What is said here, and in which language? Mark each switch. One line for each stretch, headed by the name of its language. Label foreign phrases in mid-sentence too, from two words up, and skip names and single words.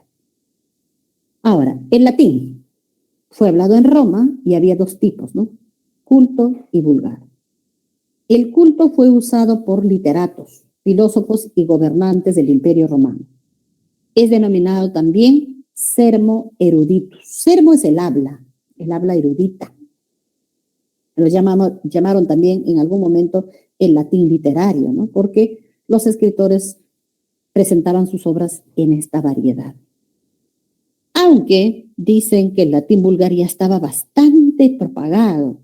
Spanish: Ahora, el latín fue hablado en Roma y había 2 tipos, ¿no? Culto y vulgar. El culto fue usado por literatos, filósofos y gobernantes del Imperio Romano. Es denominado también
Latin: sermo eruditus.
Spanish: Sermo es el habla erudita. Lo llamaron también en algún momento el latín literario, ¿no? Porque los escritores presentaban sus obras en esta variedad. Aunque dicen que el latín vulgar ya estaba bastante propagado.